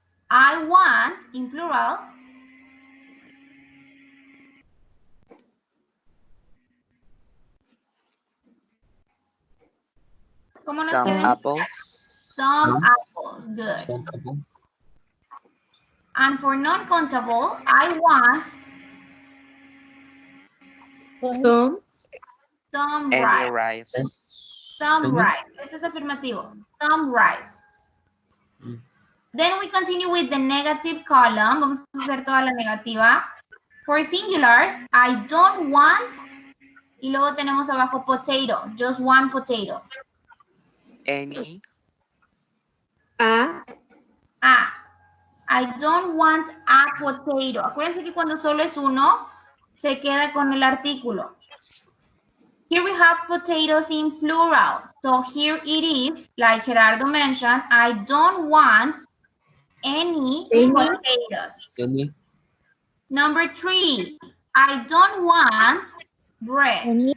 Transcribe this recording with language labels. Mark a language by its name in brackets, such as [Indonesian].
[English] I want, in plural, [Spanish] ¿cómo nos [English] Some [Spanish] queda? [English] apples. Some apples, good. Some apple. And for non-countable, I want some Any rice. rice. Some Any? rice. [Spanish] Este es afirmativo. [English] Some rice. Mm. Then we continue with the negative column. [Spanish] Vamos a hacer toda la negativa. [English] For singulars, I don't want. [Spanish] Y luego tenemos abajo potato. [English] Just one potato. Any. Ah. I don't want a potato. [Spanish] Acuérdense que cuando solo es uno, se queda con el artículo. [English] Here we have potatoes in plural. So here it is, like Gerardo mentioned, I don't want any potatoes. Any? Number 3, I don't want bread. Any.